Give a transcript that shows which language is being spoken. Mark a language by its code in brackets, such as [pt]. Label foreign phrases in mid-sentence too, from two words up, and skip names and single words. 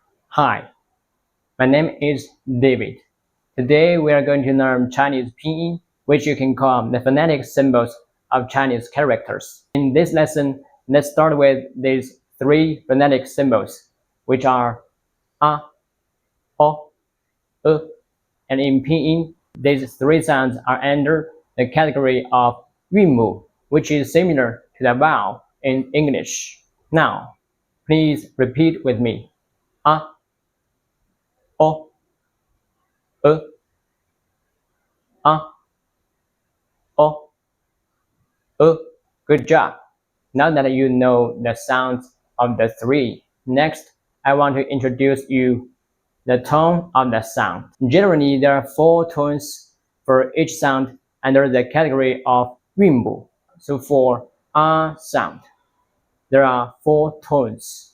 [en] Hi, my name is David. Today we are going to learn Chinese Pinyin, which you can call the phonetic symbols of Chinese characters. In this lesson, let's start with these three phonetic symbols, which are a, o, e, and in Pinyin, these three sounds are under the category of Yunmu, which is similar to the vowel in English. Now, please repeat with me. A, o, e, a, o, e. Good job. Now that you know the sounds of the three, next I want to introduce you the tone of the sound. Generally, there are four tones for each sound under the category of Yunmu. So for a sound, there are four tones.